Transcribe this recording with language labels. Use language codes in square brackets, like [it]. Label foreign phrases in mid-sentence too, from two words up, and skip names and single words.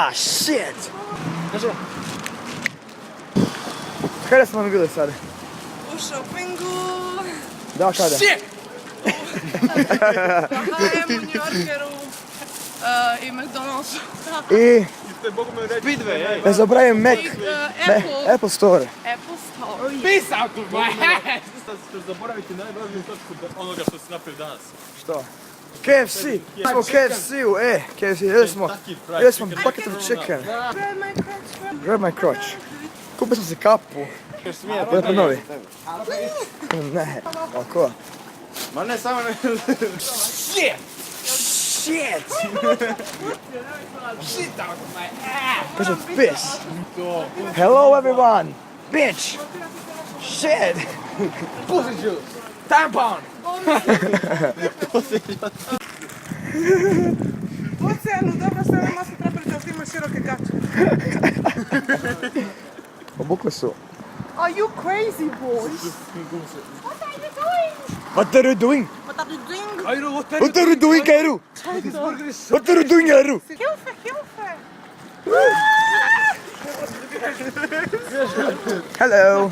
[hr] Ah, shit! Kaži. Kada smo mi bili sad? U šopingu. Da, kada? H&M, u New Yorkeru i McDonald'su. I Speedway, ej. ne zaboravim Mac. Apple Store. Apple Store. [en] Peace out of my head! [hr] Sad ćeš zaboraviti najvažniju točku onoga što si napravio danas. Što? KFC! Smo u KFC-u, KFC, jeli smo [en] bucket of chicken. Grab my crotch. [hr] Kupio sam si kapu. Da ponovi. Ne, ovako. Ma ne, samo ne... [en] Shit! Shit out of my ass! Kaže piss. Hello everyone! Bitch! Shit! Pussy juice! Tampon! [hr] Oceanu, dobro se ove maske trapili da ti imaš široke gače. Obukli su. [en] Are you crazy, boys? What are you doing? What are you doing? Kairu, what are What are you doing, Kairu? What are you doing, Kairu? [de] Hilfe, hilfe! [en] Hello.